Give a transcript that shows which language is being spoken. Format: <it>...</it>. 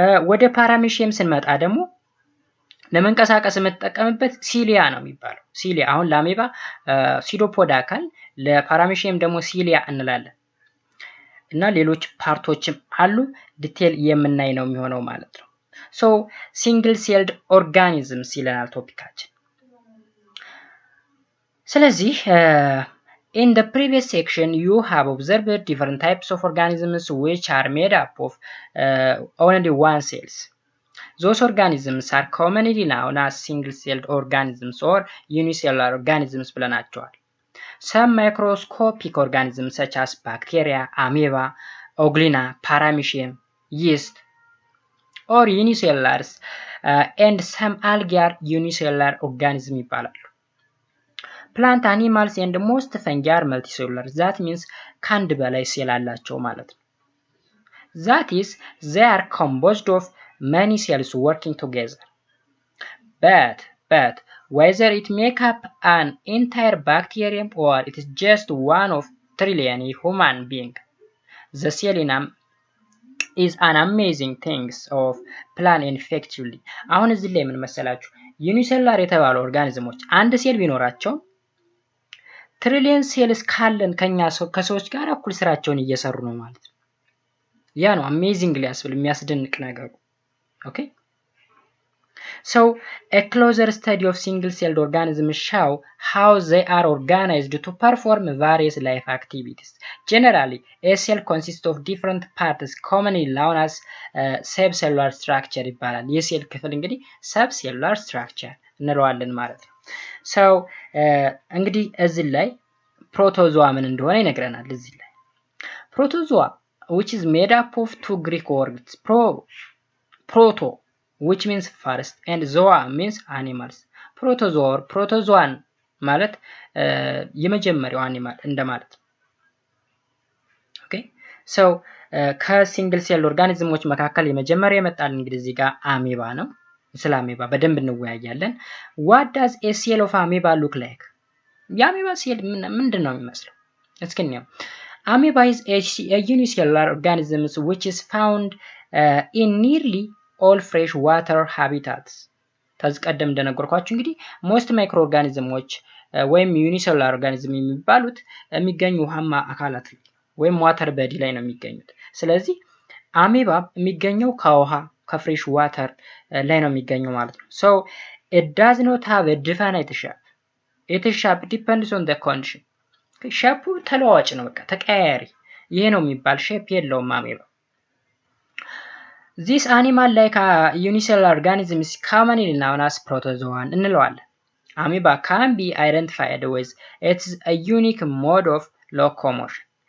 <am>ወደ ፓራሚሺየም ስንመጣ ደግሞ ለመንቀሳቀስ የምትጠቀምበት ሲሊያ ነው የሚባለው። ሲሊያ አሁን ለአሜባ ሲዶፖዳ አካል፣ ለፓራሚሺየም ደግሞ ሲሊያ እንላለን። እና ሌሎች ፓርቶችም አሉ ዲቴል የምናይ ነው የሚሆነው ማለት ነው። ሶ ሲንግል ሴልድ ኦርጋኒዝምስ ይለናል ቶፒካችን። ስለዚህ</am> <en>in the previous section you have observed different types of organisms which are made up of only one cells. Those organisms are commonly known as single celled organisms or unicellular organisms</en> <am>ብለናቸዋል።</am> <en>Some microscopic organisms such as bacteria, amoeba, Euglena, Paramecium, yeast, or unicellars and some algae are unicellular organisms</en> <am>ይባላሉ።</am> <en>Plant animals and most fungi are multicellular. That means</en> <am>ከአንድ በላይ ሴል አላቸው ማለት ነው።</am> <en>That is, they are composed of many cells working together. But whether it make up an entire bacterium or it is just one of trillion human being, the cell is an amazing things of plan effectively.</en> <am>አሁን እዚህ ላይ ምን መሰላችሁ? ዩኒሴሉላር የተባሉ ኦርጋኒዝሞች አንድ ሴል ቢኖራቸው ትሪሊየን ሴልስ ካለን ከሰዎች ጋር እኩል ስራቸውን እየሰሩ ነው ማለት ነው። ያ ነው አሜዚንግ ሊያስብል የሚያስደንቅ ነገሩ። ኦኬ፣</am> <en>so a closer study of single-celled organisms show how they are organized to perform various life activities. Generally, a cell consists of different parts commonly known as subcellular structure</en> <am>ይባላል። የሴል ክፍል እንግዲህ subcellular structure እንለዋለን ማለት ነው። ሰው እንግዲህ እዚህ ላይ ፕሮቶዞዋ ምን እንደሆነ ይነግረናል። እዚህ ላይ ፕሮቶዞዋ</am> <en>which is made up of two Greek words proto which means first and zoa means animals</en> <am>ፕሮቶዞዋ ፕሮቶዞዋን ማለት የመጀመሪያው አኒማል እንደማለት። ኦኬ ሰው ከሲንግል ሴል ኦርጋኒዝሞች መካከል የመጀመሪያ የመጣል እንግዲህ እዚህ ጋር አሜባ ነው። ስለ አሜባ በደንብ እንወያያለን።</am> <en>what does a cell of amoeba look like?</en> <am>የአሜባ ሴል ምንድን ነው የሚመስለው? እስኪ እንየው።</am> <en>Amoeba is a unicellular organism which is found in nearly all fresh water habitats.</en> <am>ተዝቀደም እንደነገርኳችሁ እንግዲህ</am> <en>most microorganisms</en> <am>ወይም unicellular organism የሚባሉት የሚገኙ ውሃማ አካላት ወይም ዋተር በዲ ላይ ነው የሚገኙት። ስለዚህ አሜባ የሚገኘው ከውሃ ከፍሬሽ ዋተር ላይ ነው የሚገኘው ማለት ነው።</am> <en>so it does not have a definite shape. its shape depends on the condition.</en> <am>ሼፑ ተለዋዋጭ ነው፣ በቃ ተቀያያሪ። ይሄ ነው የሚባል ሼፕ የለውም አሜባ።</am> <en>this animal like a unicellular organism is commonly known as protozoan</en> <am>እንለዋለን።</am> <en>amoeba can be identified with its a unique mode of locomotion.</en>